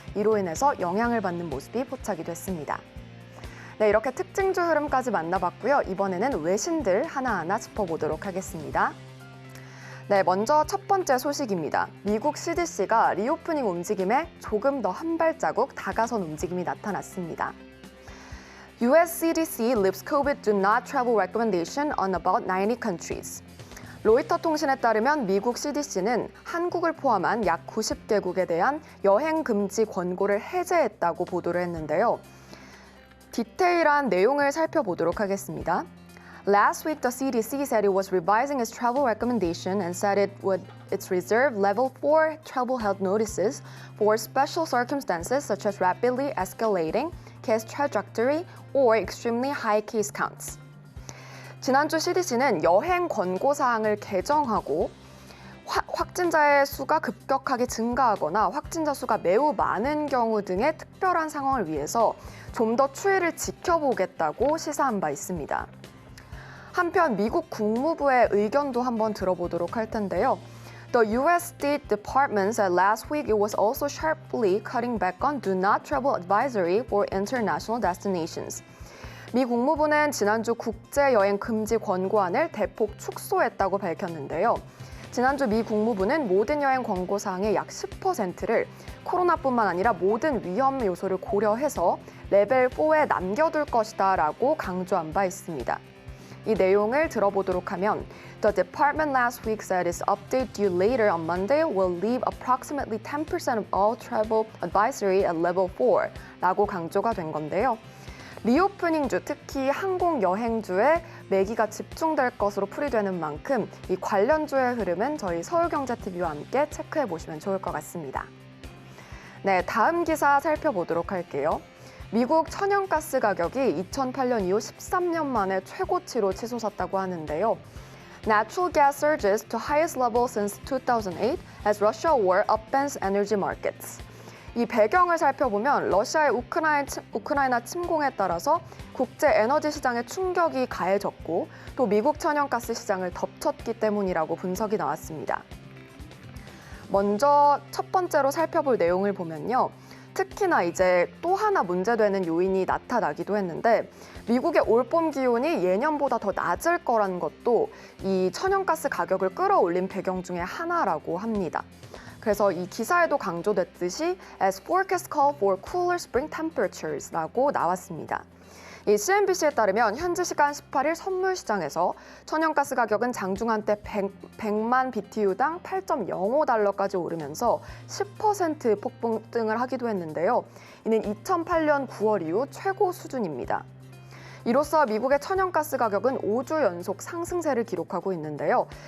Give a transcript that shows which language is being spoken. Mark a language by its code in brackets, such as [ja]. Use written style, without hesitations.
[ko] 이로 인해서 영향을 받는 모습이 포착이 됐습니다. 네, 이렇게 특징주 흐름까지 만나봤고요. 이번에는 외신들 하나하나 짚어보도록 하겠습니다. 네, 먼저 첫 번째 소식입니다. 미국 CDC가 리오프닝 움직임에 조금 더 한 발자국 다가선 움직임이 나타났습니다. [en] US CDC lifts COVID do not travel recommendation on about 90 countries. [ko] 로이터 통신에 따르면 미국 CDC는 한국을 포함한 약 90개국에 대한 여행 금지 권고를 해제했다고 보도를 했는데요. 디테일한 내용을 살펴보도록 하겠습니다. [en] Last week, the CDC said it was revising its travel recommendation and said it's reserved level 4 travel health notices for special circumstances such as rapidly escalating case trajectory or extremely high case counts. [ko] 지난주 CDC는 여행 권고 사항을 개정하고 확진자의 수가 급격하게 증가하거나 확진자 수가 매우 많은 경우 등의 특별한 상황을 위해서 좀 더 추이를 지켜보겠다고 시사한 바 있습니다. 한편 미국 국무부의 의견도 한번 들어보도록 할 텐데요. [en] The U.S. State Department said last week it was also sharply cutting back on do not travel advisory for international destinations. [ko] 미 국무부는 지난주 국제여행 금지 권고안을 대폭 축소했다고 밝혔는데요. 지난주 미 국무부는 모든 여행 권고 사항의 약 10%를 코로나뿐만 아니라 모든 위험 요소를 고려해서 레벨 4에 남겨둘 것이다라고 강조한 바 있습니다. 이 내용을 들어보도록 하면 [en] The department last week said its update due later on Monday will leave approximately 10% of all travel advisory at level 4 [ko] 라고 강조가 된 건데요. 리오프닝주, 특히 항공 여행주에 매기가 집중될 것으로 풀이되는 만큼 이 관련주의 흐름은 저희 서울경제TV와 함께 체크해 보시면 좋을 것 같습니다. 네, 다음 기사 살펴보도록 할게요. 미국 천연가스 가격이 2008년 이후 13년 만에 최고치로 치솟았다고 하는데요. [en] Natural gas surges to highest level since 2008 as Russia war upends energy markets. [ko] 이 배경을 살펴보면 러시아의 우크라이나 침공에 따라서 국제 에너지 시장에 충격이 가해졌고 또 미국 천연가스 시장을 덮쳤기 때문이라고 분석이 나왔습니다. 먼저 첫 번째로 살펴볼 내용을 보면요. 특히나 이제 또 하나 문제되는 요인이 나타나기도 했는데 미국의 올봄 기온이 예년보다 더 낮을 거라는 것도 이 천연가스 가격을 끌어올린 배경 중에 하나라고 합니다. 그래서 이 기사에도 강조됐듯이 [en] as forecast call for cooler spring temperatures [ko] 라고 나왔습니다. 이 CNBC에 따르면 현지 시간 18일 선물 시장에서 천연가스 가격은 장중 때 100만 BTU당 8.05달러까지 오르면서 10% 폭등을 하기도 했는데요. 이는 2008년 9월 이후 최고 수준입니다. 이로써 미국의 천연가스 가격은 5주 연속 상승세를 기록하고 있는데요.